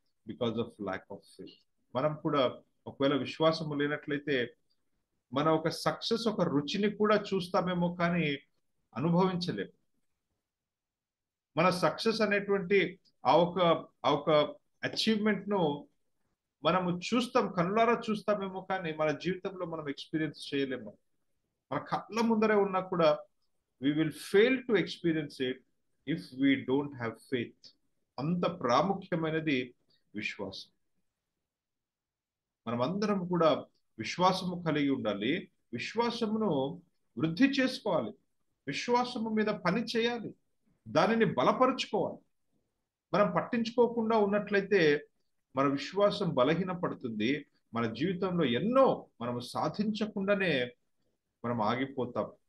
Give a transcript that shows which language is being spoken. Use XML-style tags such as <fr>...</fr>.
<en>Because of lack of faith.</en> <te>మనం కూడా ఒకవేళ విశ్వాసము లేనట్లయితే మన ఒక సక్సెస్, ఒక రుచిని కూడా చూస్తామేమో కానీ అనుభవించలేము. మన సక్సెస్ అనేటువంటి ఆ ఒక అచీవ్మెంట్ ను మనము చూస్తాం, కనులారా చూస్తామేమో కానీ మన జీవితంలో మనం ఎక్స్పీరియన్స్ చేయలేము. మన కళ్ళ ముందరే ఉన్నా కూడా</te> <en>we will fail to experience it if we don't have faith.</en> <te>అంత ప్రాముఖ్యమైనది విశ్వాసం. మనమందరం కూడా విశ్వాసము కలిగి ఉండాలి, విశ్వాసమును వృద్ధి చేసుకోవాలి, విశ్వాసము మీద పని చేయాలి, దానిని బలపరుచుకోవాలి. మనం పట్టించుకోకుండా ఉన్నట్లయితే మన విశ్వాసం బలహీనపడుతుంది, మన జీవితంలో ఎన్నో మనం సాధించకుండానే మనం ఆగిపోతాం.</te>